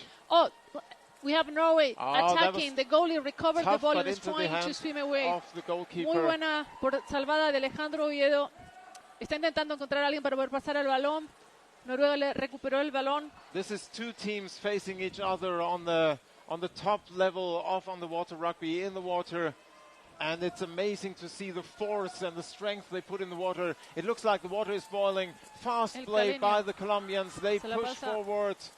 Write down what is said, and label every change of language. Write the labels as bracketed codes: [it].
[en] Oh, we have Norway attacking. The goalie recovered the ball and is trying to swim away. [es] Muy buena salvada de Alejandro Oviedo. Está intentando encontrar a alguien para poder pasar el balón. Noruega le recuperó el balón. [en] This is 2 teams facing each other on the top level of underwater rugby in the water. And it's amazing to see the force and the strength they put in the water. It looks like the water is boiling. Fast play by the Colombians. They push forward.